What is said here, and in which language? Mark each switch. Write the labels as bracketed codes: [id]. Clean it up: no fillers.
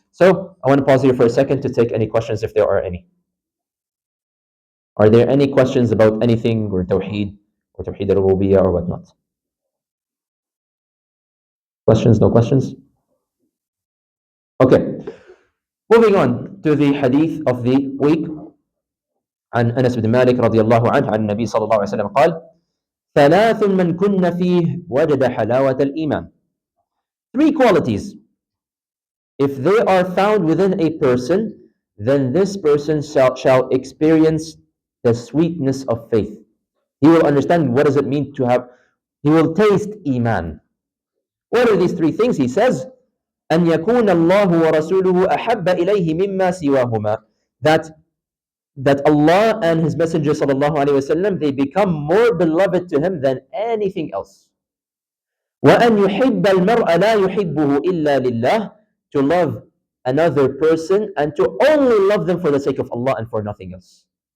[en] So I want to pause here for a second to take any questions if there are any. Are there any questions about anything or Tawheed al-Rububiyah or whatnot? Questions? No questions? Okay. Moving on to the hadith of the week. [ar] عن أنس بن مالك رضي الله عنه عن النبي صلى الله عليه وسلم قال: ثلاث من كن فيه وجد حلاوة الإيمان. [en] Three qualities, if they are found within a person, then this person shall experience the sweetness of faith. He will understand what does it mean to have, he will taste iman. What are these three things? He says, [ar] أن يكون الله ورسوله أحب إليه مما سواهما. [en] That Allah and His Messenger sallallahu alaihi wasallam, they become more beloved to him than anything else. [ar] وأن يحب المرء لا يحبه إلا لله, [en] to love another person and to only love them for the sake of Allah and for nothing else.